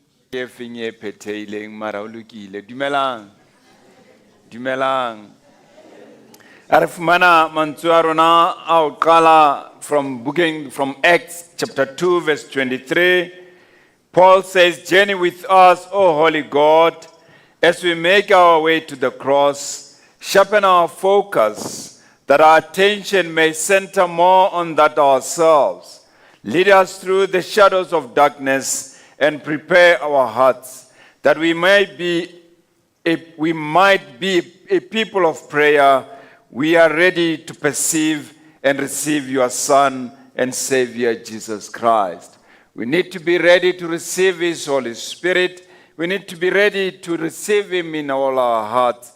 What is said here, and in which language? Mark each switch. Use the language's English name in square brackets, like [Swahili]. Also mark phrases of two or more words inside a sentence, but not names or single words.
[Southern Sotho] Ke feng e phetheileng mara o lokile. Dumelang. Dumelang. A re fumana mantswe a rona a ho qala [English] from Acts chapter [Southern Sotho] 2 verse 23. [English] Paul says, "Journey with us, O Holy God, as we make our way to the cross. Sharpen our focus, that our attention may center more on that ourselves. Lead us through the shadows of darkness and prepare our hearts, that we might be a people of prayer. We are ready to perceive and receive your Son and Savior, Jesus Christ." We need to be ready to receive His Holy Spirit. We need to be ready to receive Him in all our hearts.